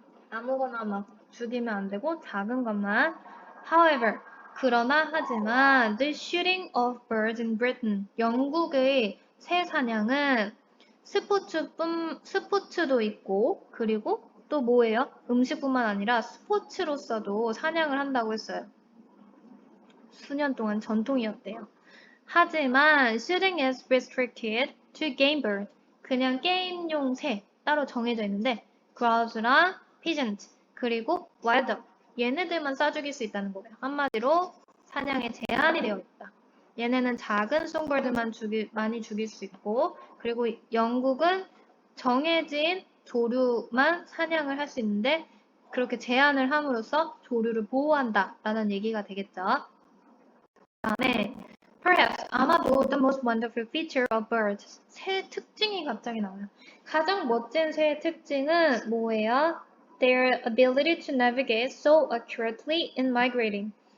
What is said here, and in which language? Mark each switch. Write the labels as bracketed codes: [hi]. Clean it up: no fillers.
[ko] 아무거나 막 죽이면 안 되고 작은 것만. [en] However, [ko] 그러나 하지만 [en] the shooting of birds in Britain, [ko] 영국의 새 사냥은 스포츠도 있고 그리고 또 뭐예요? 음식뿐만 아니라 스포츠로서도 사냥을 한다고 했어요. 수년 동안 전통이었대요. 하지만 [en] shooting is restricted to game bird. [ko] 그냥 게임용 새 따로 정해져 있는데 grous랑 pigeons 그리고 wild duck 얘네들만 쏴 죽일 수 있다는 거예요. 한마디로 사냥에 제한이 되어 있다. 얘네는 작은 송벌들만 많이 죽일 수 있고 그리고 영국은 정해진 조류만 사냥을 할 수 있는데 그렇게 제한을 함으로써 조류를 보호한다 라는 얘기가 되겠죠. 다음에 [en] Perhaps, [ko] 아마도 [en] the most wonderful feature of birds. [ko] 새의 특징이 갑자기 나와요. 가장 멋진 새의 특징은 뭐예요? [en] Their ability to navigate so accurately in migrating.